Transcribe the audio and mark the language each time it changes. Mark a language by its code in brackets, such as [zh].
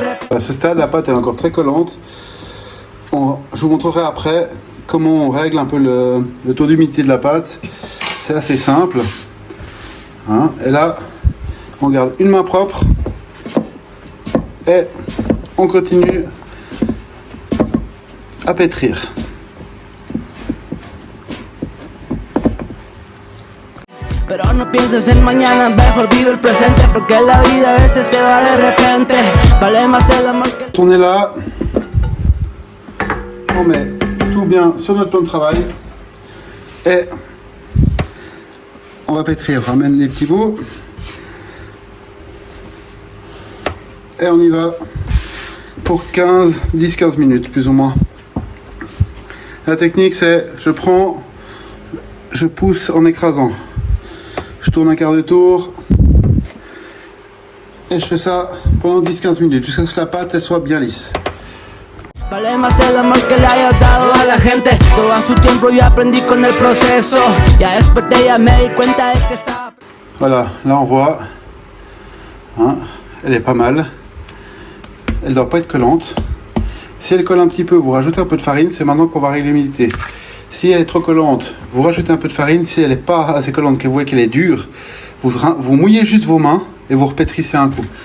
[fr] À ce stade la pâte est encore très collante. Je vous montrerai après comment on règle un peu le taux d'humidité de la pâte. C'est assez simple. Et là, on garde une main propre et on continue à pétrir. [es] Pero no pienses en mañana, mejor vive el presente, porque la vida a veces se va de repente. Vale más el amor que... [fr] On est là. On met tout bien sur notre plan de travail et on va pétrir. On ramène les petits bouts et on y va pour 10-15 minutes plus ou moins. La technique c'est je pousse en écrasant, je tourne un quart de tour et je fais ça pendant 10-15 minutes jusqu'à ce que la pâte elle soit bien lisse. [es] Vale más el amor que le hayas dado a la gente. Todo a su tiempo yo aprendí con el proceso. Ya después de ella me di cuenta de que estaba... [fr] Voilà, là on voit, elle est pas mal. Elle doit pas être collante. Si elle colle un petit peu, vous rajoutez un peu de farine. C'est maintenant qu'on va régler l'humidité. Si elle est trop collante, vous rajoutez un peu de farine. Si elle n'est pas assez collante, que vous voyez qu'elle est dure, vous mouillez juste vos mains et vous repétrissez un coup.